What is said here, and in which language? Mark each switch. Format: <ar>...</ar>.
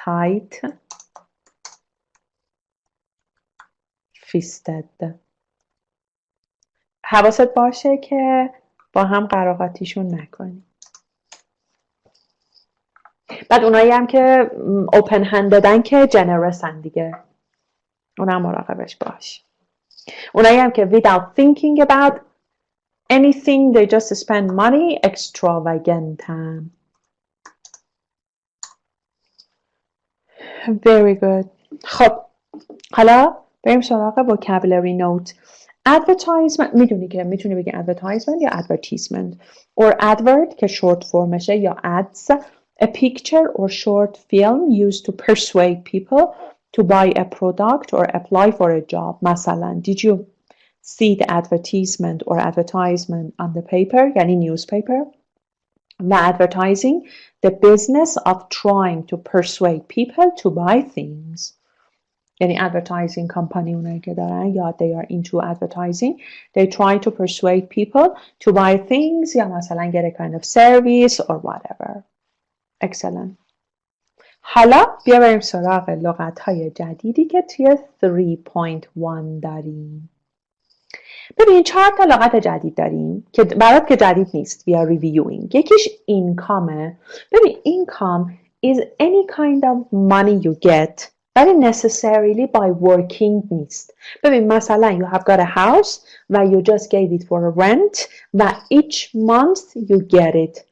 <en>tight fisted.</en> <fa>حواست باشه که با هم قراقاتیشون نکنی. بعد اونایی هم که open handedن که generousن دیگه، اونم مراقبش باش. اونایی هم که</fa> <en>without thinking about anything they just spend money extravagant. Very good.</en> <fa>خب حالا بریم سراغ vocabulary note. advertisement میدونی که میتونی بگی advertisement یا advertisement or advert که short formشه یا ads.</fa> <en>A picture or short film used to persuade people to buy a product or apply for a job.</en> <fa>مثلا</fa> <en>did you see the advertisement or advertisement on the paper</en> <fa>یعنی</fa> <en>newspaper. و advertising the business of trying to persuade people to buy things. یعنی advertising company</en> <fa>اونایی که دارن یا</fa> <en>they are into advertising they try to persuade people to buy things یا مثلا get a kind of service or whatever. Excellent.</en> <fa>حالا بیا بریم سراغ لغت‌های جدیدی که توی 3.1 داریم. ببین 4 تا لغت جدید داریم که برات که جدید نیست.</fa> <en>We are reviewing.</en> <fa>یکیش</fa> <en>income. ببین income is any kind of money you get</en> <fa>ولی</fa> <en>necessarily by working</en> <fa>نیست. ببین مثلا</fa> <en>you have got a house و you just gave it for a rent و each month you get it.</en>